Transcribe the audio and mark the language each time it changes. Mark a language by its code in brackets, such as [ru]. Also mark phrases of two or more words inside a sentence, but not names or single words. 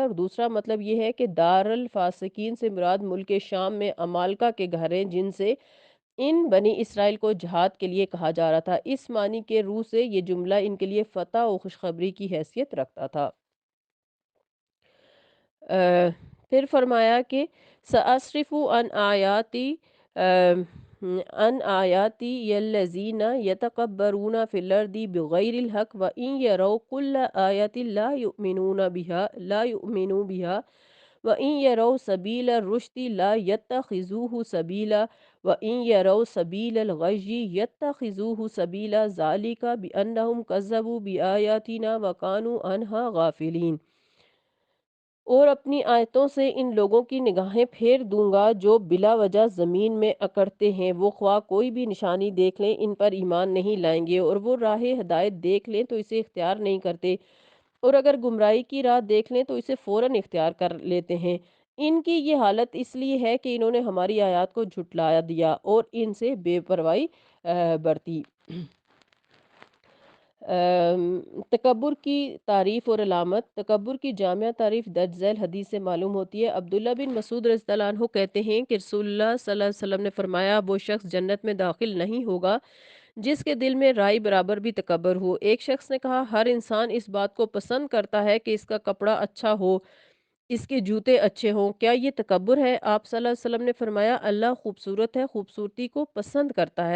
[ur] اور دوسرا مطلب یہ ہے کہ [ar] دار الفاسقين [ur] سے مراد ملک شام میں عمالقہ کے گھر ہیں، جن سے ان بنی اسرائیل کو جہاد کے لیے کہا جا رہا تھا. اس معنی کی رو سے یہ جملہ ان کے لیے فتح اور خوشخبری کی حیثیت رکھتا تھا. ا، پھر فرمایا کہ [ar] سأصرف عن آياتي الذين يتكبرون في الأرض بغير الحق وإن يروا كل آية لا يؤمنوا بها وإن يروا سبيل الرشد لا يتخذوه سبيلا وإن يروا سبيل الغي يتخذوه سبيلا ذلك بأنهم كذبوا بآياتنا وكانوا عنها غافلين. [ur] اور اپنی آیتوں سے ان لوگوں کی نگاہیں پھیر دوں گا جو بلا وجہ زمین میں اکڑتے ہیں. وہ خواہ کوئی بھی نشانی دیکھ لیں، ان پر ایمان نہیں لائیں گے، اور وہ راہ ہدایت دیکھ لیں تو اسے اختیار نہیں کرتے، اور اگر گمراہی کی راہ دیکھ لیں تو اسے فوراً اختیار کر لیتے ہیں. ان کی یہ حالت اس لیے ہے کہ انہوں نے ہماری آیات کو جھٹلا دیا اور ان سے بے پروائی برتی. تکبر کی تعریف اور علامت. تکبر کی جامع تعریف درج ذیل حدیث سے معلوم ہوتی ہے. عبداللہ بن مسعود [ar] رضي الله عنه [ur] کہتے ہیں کہ رسول اللہ [ar] صلى الله عليه وسلم [ur] نے فرمایا، وہ شخص جنت میں داخل نہیں ہوگا جس کے دل میں رائی برابر بھی تکبر ہو. ایک شخص نے کہا، ہر انسان اس بات کو پسند کرتا ہے کہ اس کا کپڑا اچھا ہو، اس کے جوتے اچھے ہوں، کیا یہ تکبر ہے? آپ [ar] صلى الله عليه وسلم [ur] نے فرمایا، اللہ خوبصورت ہے، خوبصورتی کو پسند کرتا ہے.